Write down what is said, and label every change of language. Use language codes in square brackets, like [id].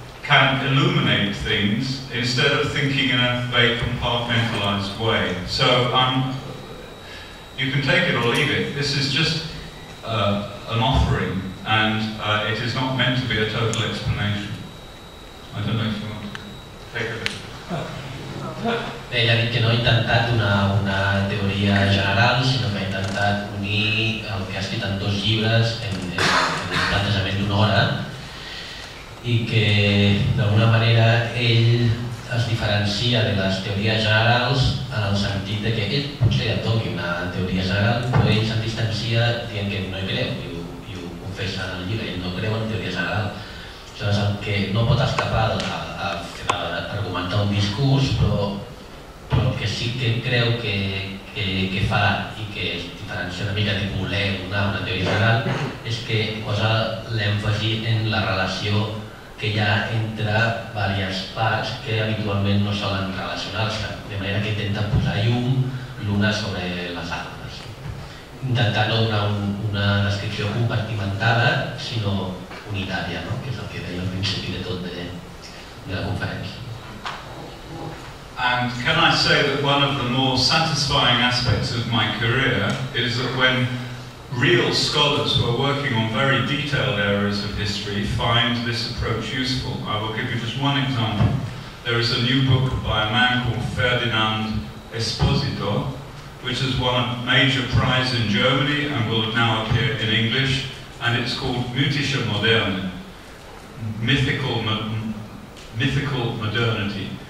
[en] can illuminate things instead of thinking in a very compartmentalized way. So you can take it or leave it. This is just an offering, and it is not meant to be a total explanation. I don't know if you want to take it. [ca] Ell ha dit que no ha intentat donar una teoria general, sinó que ha intentat unir el que ha escrit en 2 llibres en un plantejament d'una hora, i que d'alguna manera ell es diferencia de les teories generals en el sentit de que ell potser ja toqui una teoria general, però ell se'n distancia dient que no hi creu, i ho confessa en el llibre, ell no creu en teoria general. Això és el que no pot escapar a argumentar un discurs, però el que sí que creu que fa i que es diferencia una mica de voler donar una teoria general és que posa l'èmfasi en la relació que hi ha entre diverses parts que habitualment no solen relacionar-se, de manera que intenta posar llum l'una sobre les altres, intentant no donar una descripció compartimentada, sinó unitària, que és el que deia al principi de tot de la conferència. [en] And can I say that one of the more satisfying aspects of my career is that when real scholars who are working on very detailed areas of history find this approach useful. I will give you just one example. There is a new book by a man called Ferdinand Esposito, which has won a major prize in Germany and will now appear in English, and it's called Mythische Moderne, mythical modernity.